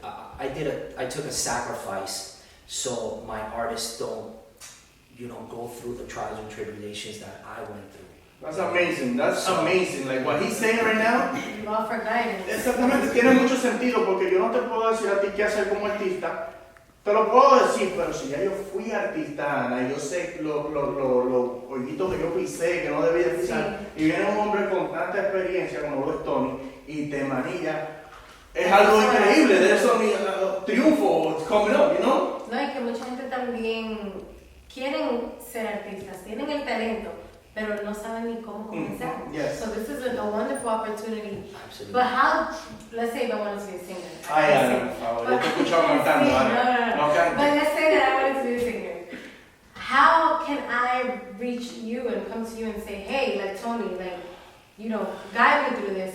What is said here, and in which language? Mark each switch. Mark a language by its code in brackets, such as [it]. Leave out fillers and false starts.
[en] I took a sacrifice so my artists don't, go through the trials and tribulations that I went through. That's amazing. That's amazing. Like what he's saying right now. You offer guidance. [es] Exactamente, tiene mucho sentido porque yo no te puedo decir a ti qué hacer como artista. Te lo puedo decir, pero si ya yo fui artista, Ana, y yo sé los hoyitos que yo pisé, que no debía de pisar, y viene un hombre con tanta experiencia como lo es Tony, y te manilla, es algo increíble. De eso mi triunfo, [en] it's coming up, you know? [es] No, y que mucha gente también quieren ser artistas, tienen el talento, pero no saben ni cómo comenzar. [en] Yes. So this is a wonderful opportunity. Absolutely. But how, let's say if I wanted to be a singer. [es] Ay, Ana, por favor, yo te he escuchado cantando, Ana. No [en] But [es] cantes. [en] let's say that I wanted to be a singer. How can I reach you and come to you and say, hey, like Tony, guide me through this.